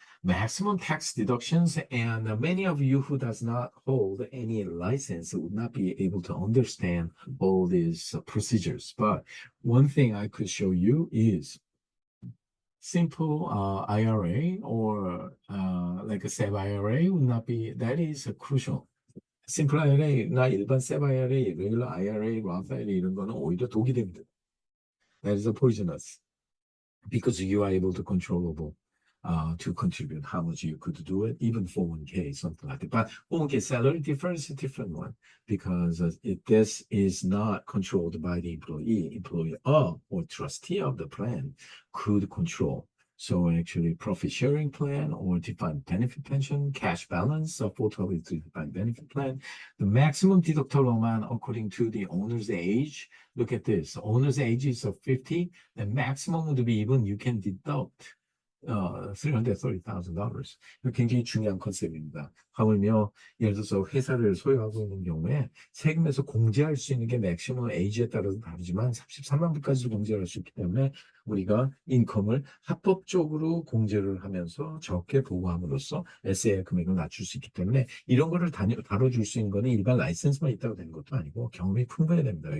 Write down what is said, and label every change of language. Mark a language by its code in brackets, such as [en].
[en] maximum tax deductions, and many of you who does not hold any license would not be able to understand all these procedures. But one thing I could show you is simple IRA or like a SEP IRA would not be, that is crucial. [ko] 심플 IRA나 일반 SEP IRA, regular IRA, Roth IRA 이런 거는 오히려 독이 됩니다. [en] That is poisonous. Because you are able to controllable to contribute how much you could do it, even 401k, something like that. But 401k salary difference is a different one because this is not controlled by the employee. Employer or trustee of the plan could control. So actually profit sharing plan or defined benefit pension, cash balance of 423 defined benefit plan, the maximum deductible amount according to the owner's age. Look at this, owner's age is of 50, the maximum would be even you can deduct $330,000. [ko] 이거 굉장히 중요한 컨셉입니다. 하물며 예를 들어서 회사를 소유하고 있는 경우에 세금에서 공제할 수 있는 게 맥시멈 에이지에 따라서 다르지만 33만 불까지도 공제할 수 있기 때문에 우리가 인컴을 합법적으로 공제를 하면서 적게 보고함으로써 SA의 금액을 낮출 수 있기 때문에 이런 거를 다뤄줄 수 있는 거는 일반 라이센스만 있다고 되는 것도 아니고 경험이 풍부해야 됩니다.